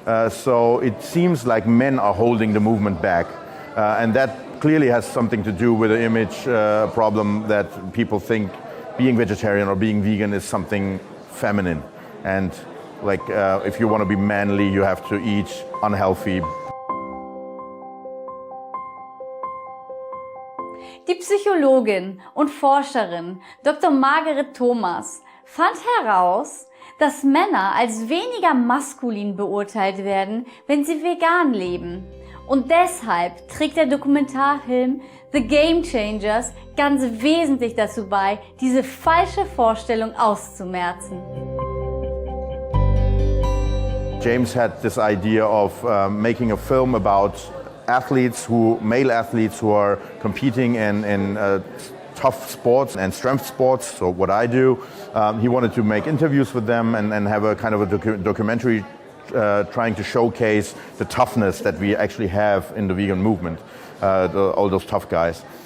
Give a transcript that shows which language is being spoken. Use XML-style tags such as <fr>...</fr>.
<en>So it seems like men are holding the movement back. And that clearly has something to do with the image problem that people think being vegetarian or being vegan is something feminine. And like if you want to be manly, you have to eat unhealthy.</en> <de>Die Psychologin und Forscherin Dr. Margaret Thomas fand heraus, dass Männer als weniger maskulin beurteilt werden, wenn sie vegan leben. Und deshalb trägt der Dokumentarfilm The Game Changers ganz wesentlich dazu bei, diese falsche Vorstellung auszumerzen.</de> <en>James had this idea of making a film about male athletes who are competing in tough sports and strength sports, so what I do. He wanted to make interviews with them and have a kind of a documentary trying to showcase the toughness that we actually have in the vegan movement, all those tough guys.</en>